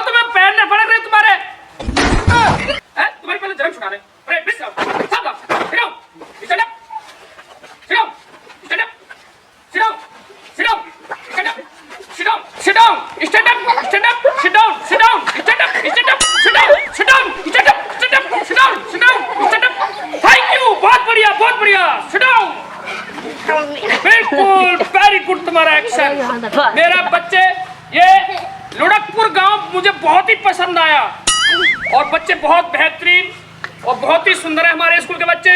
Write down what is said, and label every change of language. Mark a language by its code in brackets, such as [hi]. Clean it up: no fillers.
[hi] तुम्हें पैर न पड़ रहे तुम्हारे? तुम्हारे पहले जन्म छुड़ा रहे। विश्राम, सावधान, [en] stand up, sit down, stand up, sit down, sit down, stand up, sit down, sit down, stand up, stand up, sit down, sit down, stand up, stand up, sit down, sit down, stand up, stand up, sit down, sit down, stand up। Thank you, [hi] बहुत बढ़िया, [en] sit down। [hi] बिल्कुल, [en] very good [hi] तुम्हारा action. मेरा बच्चे, ये लुढ़कपुर गांव मुझे बहुत ही पसंद आया और बच्चे बहुत बेहतरीन और बहुत ही सुंदर है हमारे स्कूल के बच्चे।